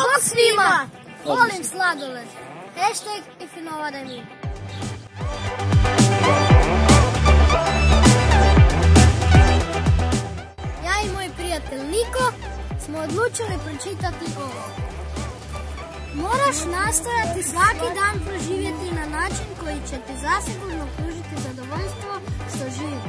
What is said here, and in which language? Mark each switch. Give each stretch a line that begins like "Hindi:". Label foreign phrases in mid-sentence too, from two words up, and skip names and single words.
Croatian: svima! Volim sladoled.
English: Hashtag if you know what I mean.
Croatian: Ja i moj prijatelj Niko smo odlučili pročitati ovo. Moraš nastojati svaki dan proživjeti na način koji će ti zasigurno pružiti zadovoljstvo što živiš.